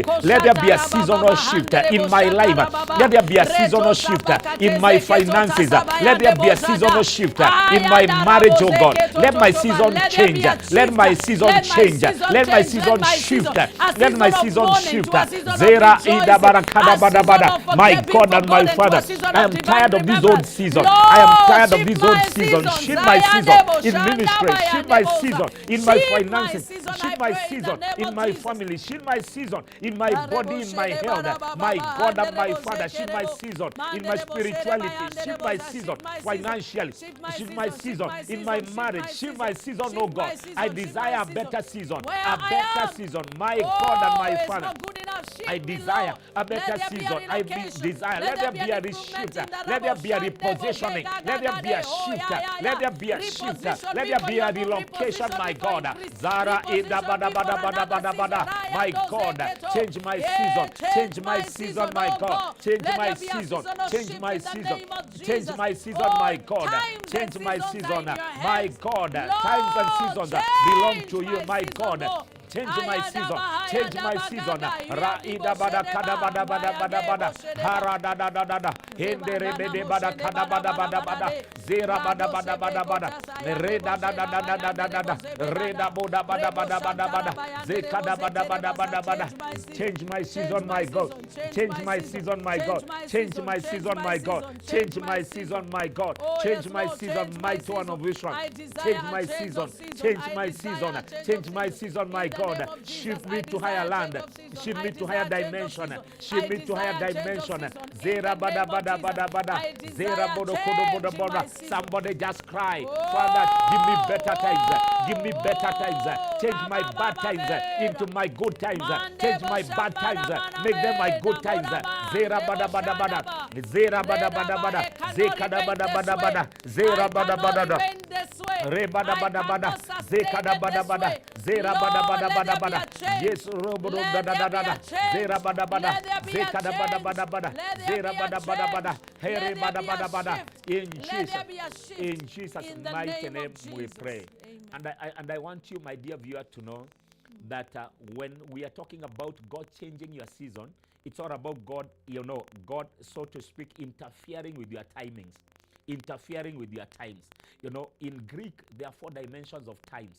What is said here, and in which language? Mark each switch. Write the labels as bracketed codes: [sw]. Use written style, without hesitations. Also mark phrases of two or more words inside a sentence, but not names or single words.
[en] Let there be a seasonal shift in my life. Let there be a seasonal shift in my finances. Let there be a seasonal shift in my marriage, oh God. Let my season change. Let my season change. Let my season shift. Let my season shift. Zera ida barakada bada bada. My God and my Father, I am tired of this old season. I am tired of this old season. Shift my season in ministry, shift my season in my finances, shift my season in my family, shift my season in my body, in my health. My God and my Father, shift my season in my spirituality, shift my season financially, shift my season in my marriage, shift my season, oh God. I desire a better season, my God and my Father. shift I desire a better season. I desire. Let there be a reshift. Let there be a repositioning. Let there be a shift. Let there be a shift. Let there be a relocation, my God. Zara ida bada bada bada bada bada. My God, change my season. Change my season, my God. Change my season. Change my season. Change my season, my God. Change my season, my God. Times and seasons belong to you, my God. Change my season. Change my season. Raida bada kada bada bada bada bada. Hara da da da da da. Hendere bede bada kada bada bada bada. Zera bada bada bada bada. Re da da da da da da da da. Re da boda bada bada bada bada. Zekada bada bada bada bada. Change my season, my God. Change my season, my God. Change my season, my God. Change my season, my God. Change my season, mighty one of vision. Change my season. Change my season. Change my season, my God. Shift me to higher land. Shift me to higher dimension. Shift me to higher dimension. Zera bada bada bada bada. Zera bodo kodo bodo bodo. Somebody just cry, Father, give me better times. Give me better times. Change my bad times into my good times. Change my bad times. Make them my good times. Zera bada bada bada. Zera bada bada bada. Zekada bada bada bada. Zera bada bada bada. Re bada bada bada. Zekada bada bada. Zera bada bada bada bada. Yes, robo da da da da. Zera bada bada. Zekada bada bada bada. Zera bada bada bada. Here bada bada bada. In Jesus' mighty name we pray. And I want you, my dear viewer, to know that when we are talking about God changing your season, it's all about God, God, so to speak, interfering with your timings. Interfering with your times. In Greek, there are 4 dimensions of times.